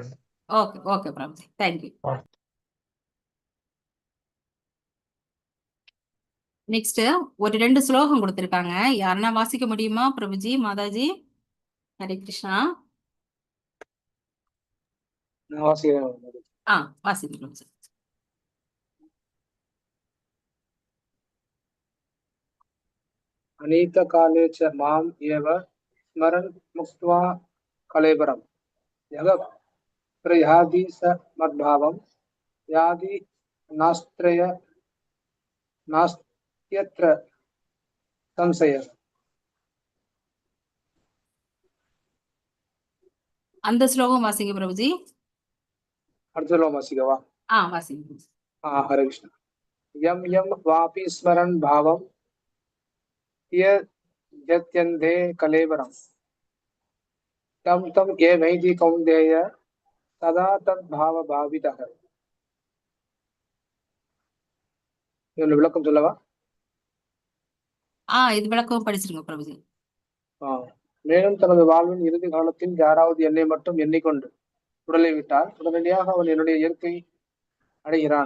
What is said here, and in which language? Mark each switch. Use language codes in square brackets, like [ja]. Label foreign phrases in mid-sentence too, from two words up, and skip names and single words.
[ta] ஓகே ஓகே பிரபுஜி, தேங்க்யூ. நெக்ஸ்ட் ஒரு 2 ஸ்லோகம் கொடுத்திருக்காங்க. யாருன்னா வாசிக்க முடியுமா பிரபுஜி, மாதாஜி? ஹரே கிருஷ்ணா. நான் வாசிக்கிறேன். வாசிங்க பிரபுஜி. [sa] अनीतकाले च माम् एव स्मरन् मुक्त्वा कलेबरम् यः प्रयाति स मद्भावं याति नास्त्यत्र संशयः. [ta] அந்த ஸ்லோகம் வாசிங்க பிரபுஜி. அர்ஜுனோ வாசிக்கவா. வாசிங்க பிரபுஜி. [sa] हरे कृष्ण. यं यं वापि स्मरन् भावं यत्यन्धे कलेबरम् तं तं ये वैदि कौन्तेय तदा तद्भावभावितः. [ta] இவன் விளக்கம் சொல்லவா? இது விளக்கம் படிச்சிருங்க பிரபுஜி. மேலும் தனது வாழ்வின் இறுதி காலத்தில் யாராவது என்னை மட்டும் எண்ணிக்கொண்டு உடலை விட்டால் உடனடியாக அவன் என்னுடைய இயற்கை அடைகிறான்.